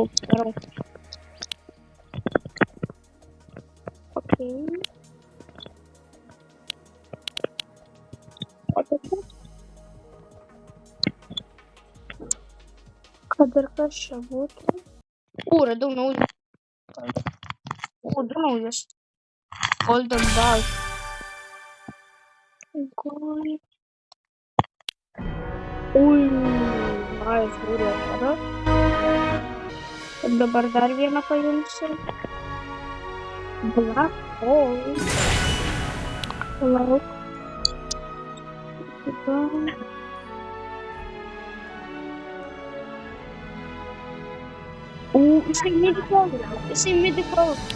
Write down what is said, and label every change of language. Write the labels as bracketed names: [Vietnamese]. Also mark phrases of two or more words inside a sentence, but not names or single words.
[Lithuanian] Darau. Okei. O tai čia? Kad ir kas čia būtų? Radau naują. Du naujus. Golden Ball. Ui, nice, būrė, tada. Ir dabar dar vieną paimsiu. Black Hole. Palauk. Jisai medical.